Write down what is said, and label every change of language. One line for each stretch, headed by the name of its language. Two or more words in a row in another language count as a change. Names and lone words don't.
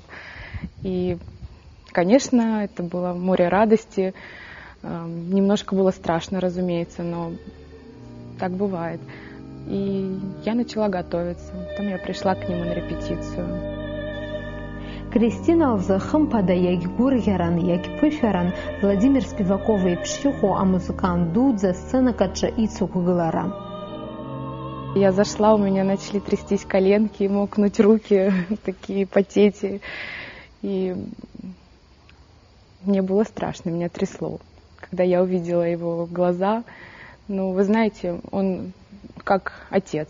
Russian: И, конечно, это было море радости. Немножко было страшно, разумеется, но так бывает. И я начала готовиться. Потом я пришла к нему на репетицию.
Abkhazian: Кристина лзы хымԥада иагьгәырӷьаран, иагьԥышәаран Владимир Спиваков еиԥш иҟоу амузыкант дуӡӡа сценак аҿы ицықәгылара.
Russian: Я зашла, у меня начали трястись коленки, мокнуть руки, такие потеть. И мне было страшно, меня трясло. Когда я увидела его глаза, ну, вы знаете, он как отец.